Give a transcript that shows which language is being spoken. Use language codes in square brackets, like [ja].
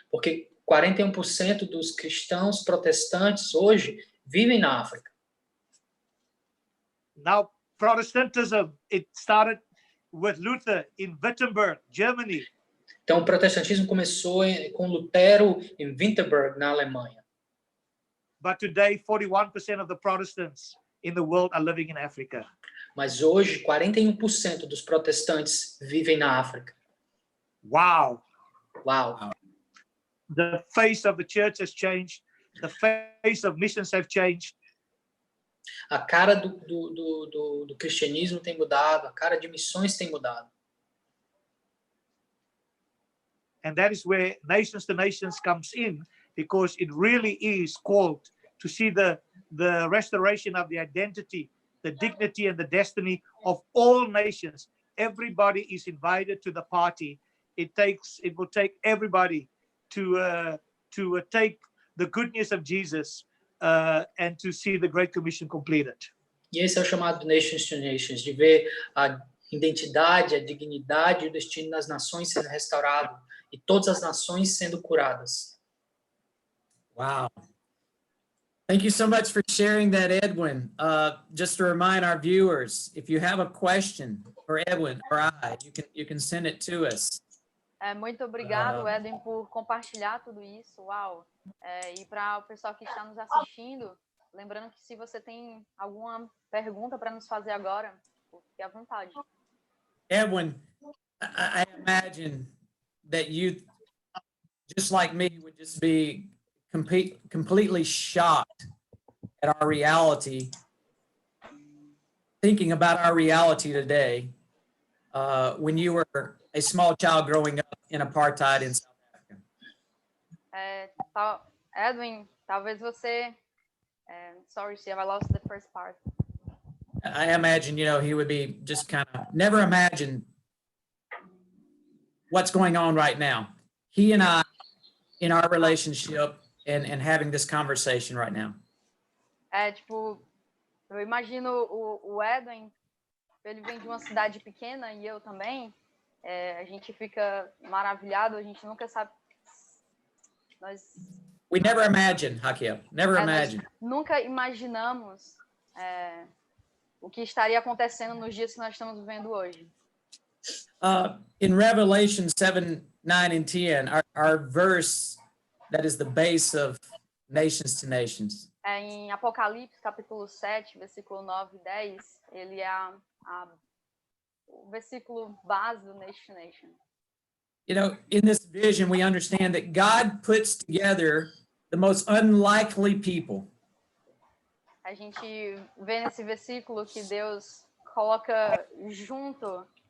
[pt] Porque 41% dos cristãos protestantes hoje vivem na África. [en] Now, Protestantism, it started with Luther in Wittenberg, Germany. [pt] Então, o protestantismo começou com Lutero em Wittenberg, na Alemanha. [en] But today, 41% of the Protestants in the world are living in Africa. [pt] Mas hoje, 41% dos protestantes vivem na África. [en] Wow. [pt] Uau! [en] The face of the church has changed. The face of missions have changed. [pt] A cara do cristianismo tem mudado, a cara de missões tem mudado. [en] And that is where Nations to Nations comes in, because it really is called to see the restoration of the identity, the dignity and the destiny of all nations. Everybody is invited to the party. It will take everybody to take the good news of Jesus and to see the Great Commission completed. [pt] E esse é o chamado Nations to Nations, de ver a identidade, a dignidade e o destino das nações sendo restaurado e todas as nações sendo curadas. [en] Wow. Thank you so much for sharing that, Edwin. Just to remind our viewers, if you have a question for Edwin or I, you can send it to us. [pt] Muito obrigado, Edwin, por compartilhar tudo isso. Uau! E para o pessoal que está nos assistindo, lembrando que se você tem alguma pergunta para nos fazer agora, fique à vontade. [en] Edwin, I imagine that you, just like me, would just be completely shocked at our reality, thinking about our reality today, when you were a small child growing up in apartheid in South Africa. [pt] Edwin, talvez você... [en] sorry, Steve, I lost the first part. I imagine, he would be just kind of never imagine what's going on right now. He and I, in our relationship and having this conversation right now. [pt] Eu imagino o Edwin, ele vem de uma cidade pequena e eu também. A gente fica maravilhado, a gente nunca sabe. [en] We never imagine, Hakiel, never imagine. [pt] Nunca imaginamos o que estaria acontecendo nos dias que nós estamos vivendo hoje. [en] In Revelation 7, 9, and 10, our verse that is the base of Nations to Nations. [pt] Em Apocalipse, capítulo 7, versículo 9 e 10, ele é o versículo base do Nation to Nation. [en] In this vision, we understand that God puts together the most unlikely people. [pt] A gente vê nesse versículo que Deus coloca junto...